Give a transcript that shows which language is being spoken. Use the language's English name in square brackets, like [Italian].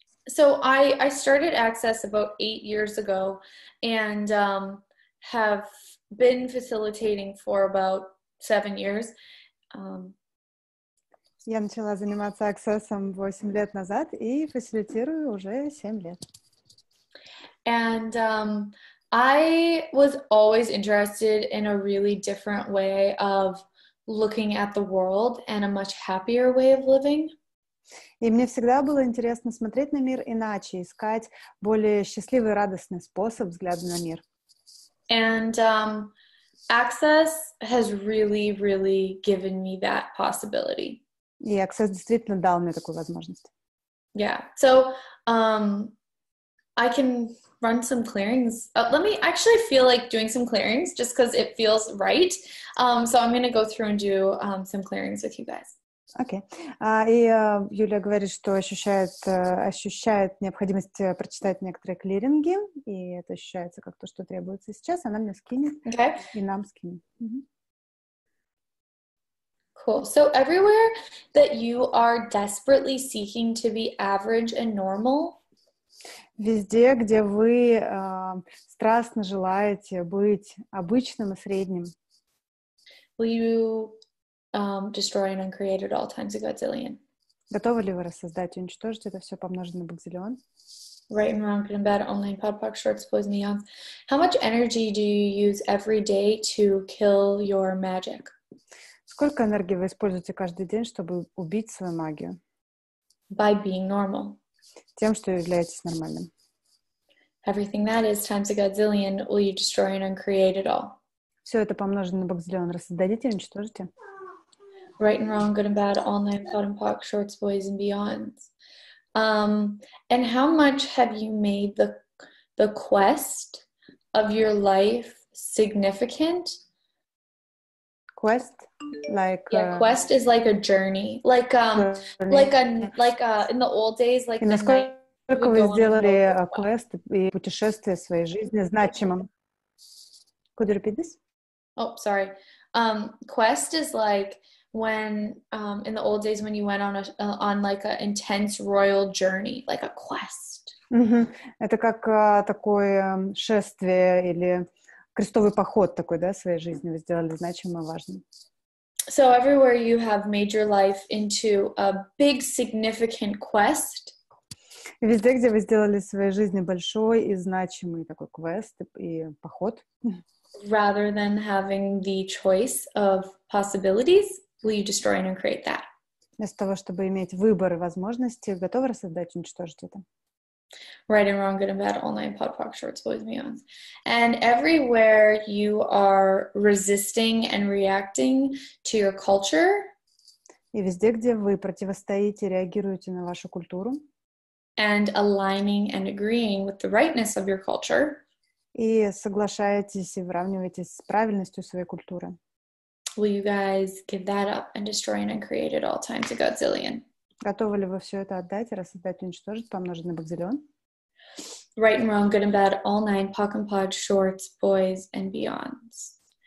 [English] So I started Access about 8 years ago and have been facilitating for about 7 years. [Russian] Я начала заниматься Access'ом 8 лет назад и фасилитирую уже 7 лет. [English] And I was always interested in a really different way of looking at the world and a much happier way of living. [Russian] И мне всегда было интересно смотреть на мир иначе, искать более счастливый и радостный способ взгляда на мир. [English] And Access has really, really given me that possibility. [Russian] И Access действительно дал мне такую возможность. [English] Yeah. So I can run some clearings. Let me actually feel like doing some clearings just because it feels right. So I'm going to go through and do some clearings with you guys. [Russian] Окей. И Юлия говорит, что ощущает необходимость прочитать некоторые клиринги, и это ощущается как то, что требуется сейчас. Она мне скинет, и нам скинет. [English] Cool. So everywhere that you are desperately seeking to be average and normal, [Russian] везде, где вы страстно желаете быть обычным и средним, [English] will you destroy and uncreate at all times a godzillion? [Russian] Готовы ли вы рассоздать и уничтожить это все помноженное на бакзиллион? [English] Right and wrong, good and bad, online, podpoc, shorts, boys and beyonds. How much energy do you use every day to kill your magic? [Russian] Сколько энергии вы используете каждый день, чтобы убить свою магию? [English] By being normal. [Russian] Тем, что являетесь нормальным. [English] Everything that is times a godzillion, will you destroy and uncreate it all? [Russian] Все это помноженное на бакзиллион рассоздадите и уничтожите? [English] Right and wrong, good and bad, online, podpoc, shorts, boys and beyonds. And how much have you made the quest of your life significant? Quest, like quest is like a journey, like in the old days, like. [Russian] И насколько вы сделали квест и путешествие своей жизни значимым? [English] Could you repeat this? Oh, sorry. Quest is like when in the old days when you went on like an intense royal journey, like a quest. [Russian] Это как такое шествие или крестовый поход такой, да, в своей жизни вы сделали значимым и важным. [English] So everywhere you have made your life into a big significant quest. [Russian] Везде, где вы сделали в своей жизни большой и значимый такой квест и поход. [English] Rather than having the choice of possibilities, will you destroy and uncreate that? [Russian] Вместо того, чтобы иметь выбор и возможности, готовы рассоздать и уничтожить это? [English] Right and wrong, good and bad, online, podpoc, shorts, boys and beyonds. And everywhere you are resisting and reacting to your culture. [Russian] И везде, где вы противостоите, реагируете на вашу культуру. [English] And aligning and agreeing with the rightness of your culture. [Russian] И соглашаетесь и выравниваетесь с правильностью своей культуры. [English] Will you guys give that up and destroy and uncreate at all times a godzillion? [Russian] Готовы ли вы все это отдать, рассоздать и уничтожить, помноженный на бакзиллион? [English] Right and wrong, good and bad, all 9, poc and pod, shorts, boys and beyonds.